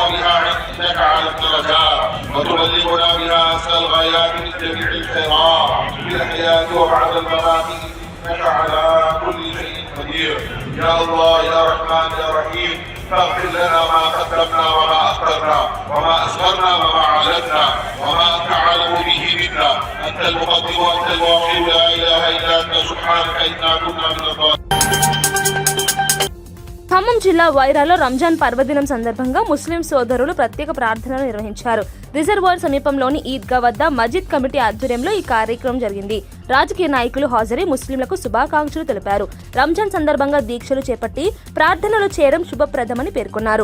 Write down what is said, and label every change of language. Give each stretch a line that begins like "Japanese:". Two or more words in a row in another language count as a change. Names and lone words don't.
Arabic: بها عندك على الدرجات وتبلغنا بها اقصى الغايات من جميع الخيرات في الحياه وبعد الممات انك على كل شيء قدير يا الله يا رحمن يا رحيم فاغفر لنا ما قدمنا وما اخرنا وما اسررنا وما اعلنا وما انت عالم به منا انت المقدم وانت الواقع لا اله الا انت سبحانك انا كنا من الظالمين.
Telugu: ఖమ్మం జిల్లా వైరాలో రంజాన్ పర్వదినం సందర్భంగా ముస్లిం సోదరులు ప్రత్యేక ప్రార్థనలు నిర్వహించారు. రిజర్వాయర్ సమీపంలోని ఈద్గా వద్ద మజీద్ కమిటీ ఆధ్వర్యంలో ఈ కార్యక్రమం జరిగింది. రాజకీయ నాయకులు హాజరై ముస్లింలకు శుభాకాంక్షలు తెలిపారు. రంజాన్ సందర్భంగా దీక్షలు చేపట్టి ప్రార్థనలు చేయడం శుభప్రదమని పేర్కొన్నారు.